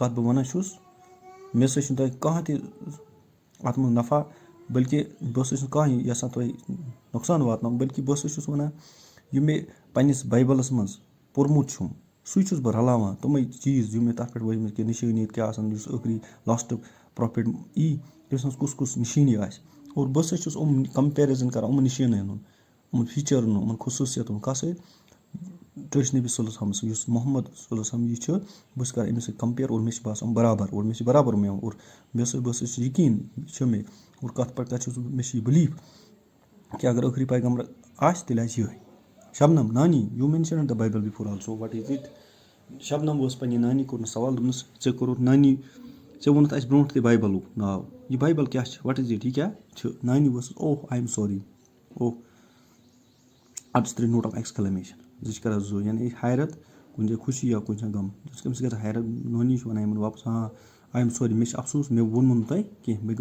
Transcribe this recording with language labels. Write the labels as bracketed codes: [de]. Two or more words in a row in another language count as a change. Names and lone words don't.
[ks] کَتھ بہٕ وَنان چھُس مےٚ ہسا چھُنہٕ تۄہہِ کانٛہہ تہِ اَتھ منٛز نفع بٔلکہِ بہٕ ہسا چھُس کانٛہہ یَژھان تۄہہِ نۄقصان واتناوُن بٔلکہِ بہٕ ہسا چھُس وَنان یہِ مےٚ پنٛنِس بایبلَس منٛز پوٚرمُت چھُم سُے چھُس بہٕ رلاوان تِمَے چیٖز یِم مےٚ تَتھ پٮ۪ٹھ وٲتۍ مٕتۍ کہِ نِشٲنی کیٛاہ آسان یُس ٲخری [en] last prophet [ks] یی تٔمِس منٛز کُس کُس نِشٲنی آسہِ اور بہٕ ہسا چھُس یِم کَمپیرِزن کَران یِمَن نِشٲنین ہُنٛد یِمَن فیٖچرن ہُنٛد یِمَن خصوٗصیتن کَتھ سۭتۍ ٹٲٹھۍ نبی [ar] صلی اللہ علیہ وسلم [ks] یُس محمد [ar] صلی اللہ علیہ وسلم [ks] یہِ چھُ بہٕ چھُس کَران أمِس سۭتۍ کَمپِیر اور مےٚ چھِ باسان برابر اور مےٚ چھِ برابر مےٚ اور بہٕ ہسا چھُس یقیٖن یہِ چھُ مےٚ اور کَتھ پٮ۪ٹھ کَتھ چھُس مےٚ چھِ یہِ بِلیٖف کہِ اگر ٲخری پیغمبر آسہِ تیٚلہِ آسہِ یِہوٚے شبنم نانی [en] you mentioned the Bible before also what is it [ks] شبنم ٲس پنٛنہِ نانی کوٚرنَس سوال دوٚپنَس ژےٚ کوٚرُتھ نانی ژےٚ ووٚنُتھ اَسہِ برونٛٹھ تہِ بایبلُک ناو یہِ بایبل کیٛاہ چھِ [en] what is it [ks] یہِ کیٛاہ چھُ نانی ؤژھ [en] oh I'm sorry oh [ks] اَتھ چھِ 3 [en] note of exclamation [ks] زٕ چھِ کَران زٕ یعنی حیرت کُنہِ جایہِ خوشی یا کُنہِ جایہِ غم تٔمِس گژھان حیرت نانی چھِ وَنان یِمن واپَس [en] I'm sorry [ks] مےٚ چھِ افسوٗس مےٚ ووٚنمو نہٕ تۄہہِ کینٛہہ مےٚ